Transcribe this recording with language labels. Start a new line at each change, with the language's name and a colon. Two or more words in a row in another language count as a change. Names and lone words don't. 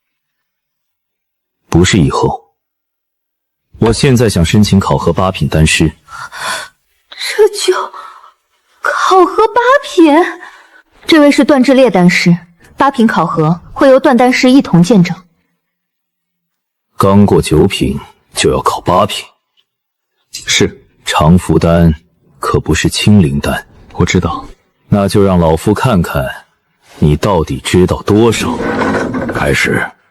Chinese: 不是以後，我現在想申請考核8品丹師。這就考核8品？這位是段志烈丹師，8品考核會由段丹師一同見證。剛過9 品就要考8品，是長福丹可不是青靈丹。我知道，那就讓老夫看看你到底知道多少。開始。